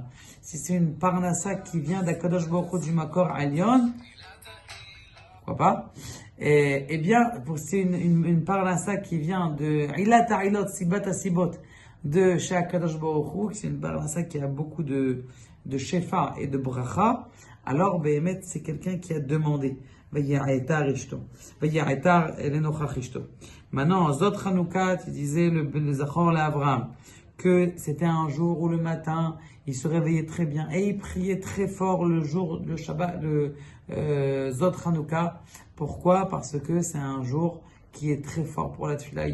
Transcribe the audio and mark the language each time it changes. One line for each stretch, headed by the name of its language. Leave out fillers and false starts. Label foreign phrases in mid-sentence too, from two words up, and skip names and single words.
French: Si c'est une parnassa qui vient d'
Hebrew: Akadosh Baruch Hu
French: du
Hebrew: Makor Alyon,
French: pourquoi pas? Eh bien, c'est une parnassa qui vient de
Hebrew: Ilat Ilot Sibat Asibot
French: de chez
Hebrew: Akadosh Baruch Hu,
French: c'est une parnassa qui a beaucoup de shefa et de bracha. Alors, Behemet, c'est quelqu'un qui a demandé.
Hebrew: Vayi'atar ishto. Vayi'atar elenochach ishto.
French: Maintenant, Zot Chanouka, tu disais le
Hebrew: Zachor l'Abraham,
French: que c'était un jour où le matin, il se réveillait très bien et il priait très fort le jour, le Shabbat, le Zot Chanouka. Pourquoi? Parce que c'est un jour qui est très fort pour la tefila.